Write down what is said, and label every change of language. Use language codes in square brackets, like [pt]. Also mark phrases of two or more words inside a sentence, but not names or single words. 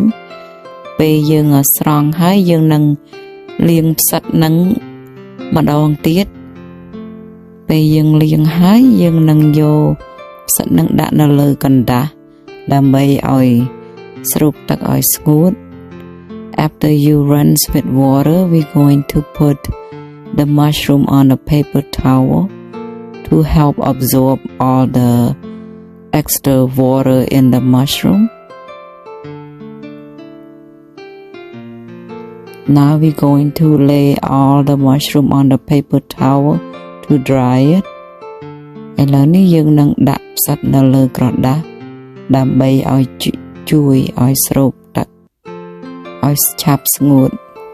[km] ពេលយើងស្រង់ហើយយើងនឹងលាងផ្សិតនឹងម្ដងទៀតពេលយើងលាងហើយយើងនឹងយកផ្សិតនឹងដាក់នៅលើកណ្ដាស់ដើម្បីឲ្យស្រូបទឹកឲ្យស្ងួត [en] After you rinse with water, we're going to put the mushroom on a paper towel to help absorb all the extra water in the mushroom. Now we're going to lay all the mushroom on the paper towel to dry it. [km] ឥឡូវនេះយើងនឹងដាក់ផ្សិតនៅលើក្រដាសដើម្បីឲ្យជួយឲ្យស្រូបទឹកឲ្យឆាប់ស្ងួត